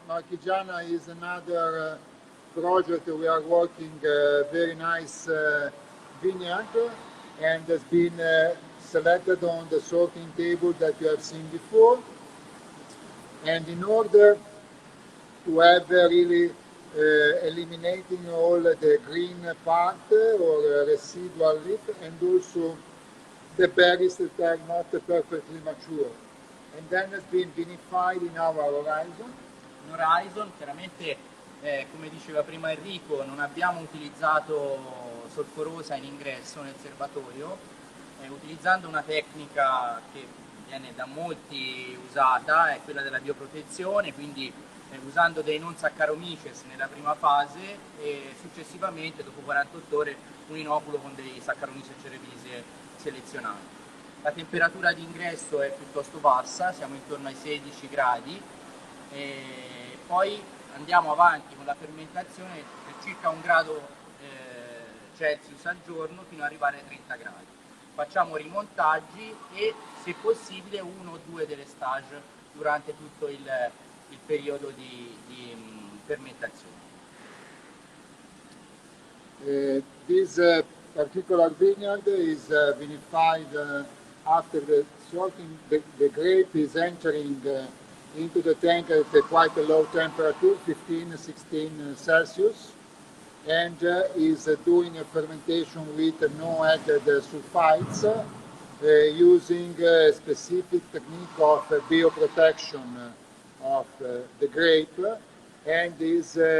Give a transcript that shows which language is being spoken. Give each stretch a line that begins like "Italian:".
English: Marchigiana is another project we are working, very nice vineyard, and has been selected on the sorting table that you have seen before. And in order to have really eliminating all the green part or residual leaf, and also the berries that are not perfectly mature. And then it's been vinified in our horizon.
Italian: In horizon, chiaramente, come diceva prima Enrico, non abbiamo utilizzato solforosa in ingresso nel serbatoio, utilizzando una tecnica che viene da molti usata, è quella della bioprotezione, quindi usando dei non Saccharomyces nella prima fase e successivamente, dopo 48 ore, un inoculo con dei Saccharomyces cerevisiae selezionati. La temperatura di ingresso è piuttosto bassa, siamo intorno ai 16 gradi, e poi andiamo avanti con la fermentazione per circa 1 grado Celsius al giorno fino ad arrivare ai 30 gradi. Facciamo rimontaggi e, se possibile, 1 o 2 delle stage durante tutto il periodo di fermentazione.
English: This particular vineyard is vinified after the sorting. The grape is entering into the tank at quite a low temperature, 15-16 Celsius, and is doing a fermentation with no added sulfites, using a specific technique of bioprotection of the grape, and is